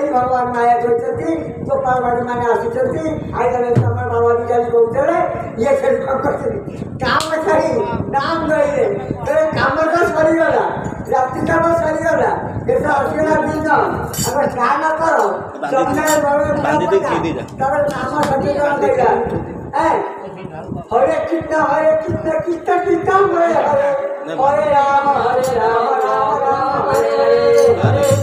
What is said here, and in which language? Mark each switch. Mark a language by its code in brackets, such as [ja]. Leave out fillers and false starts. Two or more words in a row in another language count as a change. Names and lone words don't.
[or] ଭଗବାନ ମାୟା କରିଛନ୍ତି ଗୋପାଳମାନେ ମାନେ ଆସିଛନ୍ତି ଆଇଲେ ତମର ବାବା ବିଚାରି କହୁଥିଲେ ଇଏ ସେଠି କ'ଣ କରିଛନ୍ତି କାମ ଛାଡ଼ି ନାମ ରହିଲେ କାମ ତ ସରିଗଲା ରାତି କାମ ସରିଗଲା ଏତ ଆସିଗଲା ଦିନ ଆମେ ସ୍ନାନ କର ତାପରେ ନାମ ସଚେତନ ଦେଲା [sa] हरे कृष्ण कृष्ण कृष्ण हरे हरे हरे राम राम राम हरे हरे